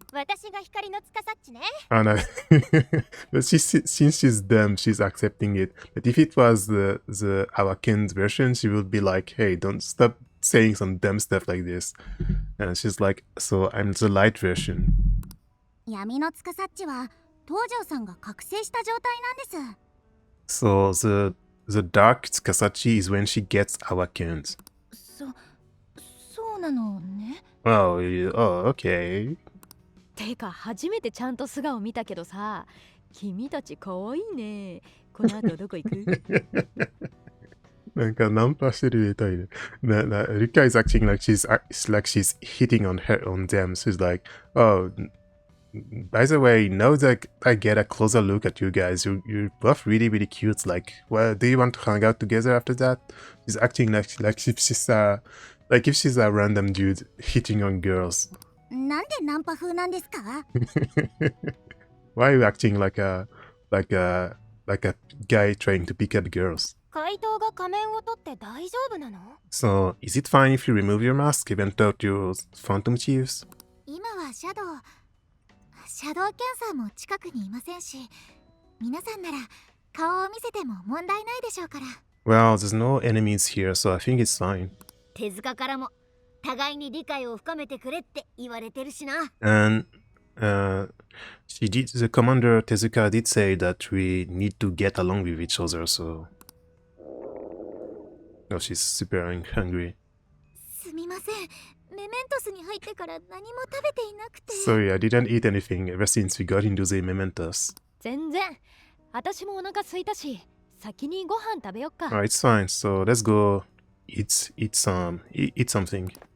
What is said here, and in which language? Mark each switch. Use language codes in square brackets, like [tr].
[ja] 私が光の司っちね。 [en] Oh, no. But since she's dumb, she's accepting it. But if it was the Awakened version, she would be like, hey, don't stop saying some dumb stuff like this. And she's like, so I'm the light version. [ja] 闇の司っちは東條さんが覚醒した状態なんです。 [en] So the dark Tsukasachi is when she gets awakened. [ja] そうなのね。 [en] Oh, oh, okay. [ja] てか初めてちゃんと素顔見たけどさ、君たち可愛いね。この後どこ行く？なんかナンパしてるみたいで。 [en] Rika is acting like she's hitting on them. She's like, oh, by the way, now that I get a closer look at you guys, you're both really, really cute. Like, well, do you want to hang out together after that? She's acting like if she's a random dude hitting on girls. [ja] なんでナンパ風なんですか？ [en] Why are you acting like a guy trying to pick up girls? [ja] 怪盗が仮面を取って大丈夫なの？ [en] So, is it fine if you remove your mask even though you're Phantom Chiefs? [ja] 今はシャドウキャンサーも近くにいませんし、皆さんなら顔を見せても問題ないでしょうから。 [en] Well, there's no enemies here, so I think it's fine. [ja] 手塚からも互いに理解を深めてくれって言われてるしな。 [en] And the commander Tezuka did say that we need to get along with each other, so... Oh, she's super hungry. [ja] すみません。メメントスに入ってから何も食べていなくて。 [en] Sorry, I didn't eat anything ever since we got into the Mementos. [ja] 全然。私もお腹空いたし、先にご飯食べよっか。 [en] Alright, it's fine, so let's go eat something.